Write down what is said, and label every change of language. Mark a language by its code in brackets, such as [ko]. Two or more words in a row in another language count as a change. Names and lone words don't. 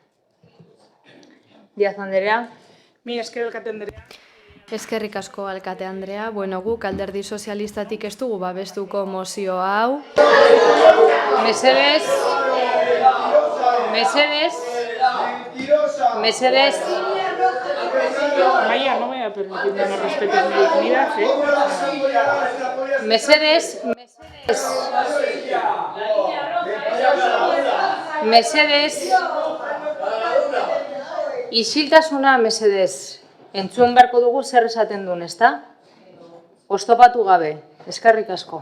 [eu] Diaz Anderea. Mi esker alkate Anderea. Eskerrik asko alkate Andrea. Bueno, guk alderdi sozialistatik ez dugu babestuko mozio hau. Mesedez. [es] Maya, no me voy a permitir que no respetes mi dignidad, [eu] Mesedez, isiltasuna mesedez, entzun beharko dugu zer esaten duen, ezta? Oztopatu gabe, eskerrik asko.